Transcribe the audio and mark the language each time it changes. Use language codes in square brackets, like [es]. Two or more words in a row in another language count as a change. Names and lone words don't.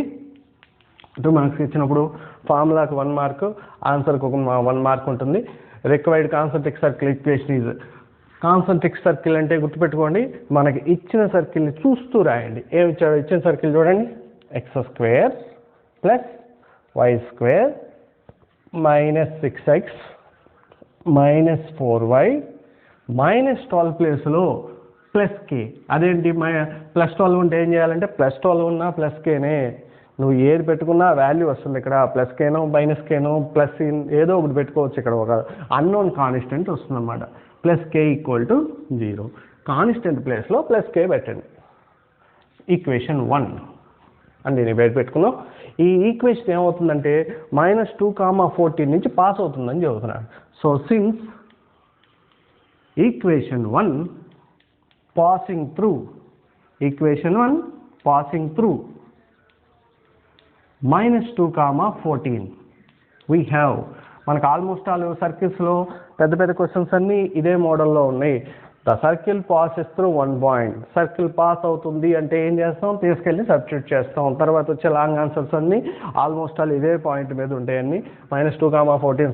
[te] 2 మార్క్స్ ఇచ్చినప్పుడు ఫార్ములాకి 1 మార్క్, ఆన్సర్కి 1 మార్క్ ఉంటుంది. [en] required concentric circle equation is, concentric circle [te] అంటే గుర్తుపెట్టుకోండి, మనకి ఇచ్చిన సర్కిల్ని చూస్తూ రాయండి. ఏమి ఇచ్చాడు? ఇచ్చిన సర్కిల్ చూడండి, x² + y² -6x -4y -12 ప్లేస్లో +k. అదేంటి +12 ఉంటే ఏం చేయాలంటే +12 ఉన్నా +kనే, నువ్వు ఏది పెట్టుకున్నా వాల్యూ వస్తుంది. ఇక్కడ +kనో -kనో ప్లస్ ఏదో ఒకటి పెట్టుకోవచ్చు. ఇక్కడ ఒక [en] unknown constant [te] వస్తుంది అన్నమాట. +k = 0. కాన్స్టెంట్ ప్లేస్లో +k పెట్టండి. ఈక్వేషన్ 1 అని నేను పెట్టుకున్నాం. ఈ ఈక్వేషన్ ఏమవుతుందంటే -2, 14 నుంచి పాస్ అవుతుందని చెబుతున్నాడు. [en] so since equation 1 passing through -2, 14 we have, [te] మనకు [en] almost all [te] సర్కిల్స్లో పెద్ద క్వశ్చన్స్ అన్నీ ఇదే మోడల్లో ఉన్నాయి. [en] the circle passes through 1 point. [te] సర్కిల్ పాస్ అవుతుంది అంటే ఏం చేస్తాం, తీసుకెళ్ళి సబ్స్టిట్యూట్ చేస్తాం. తర్వాత వచ్చే [en] long answers [te] అన్నీ [en] almost all [te] ఇదే పాయింట్ మీద ఉంటాయన్నీ. -2, 14.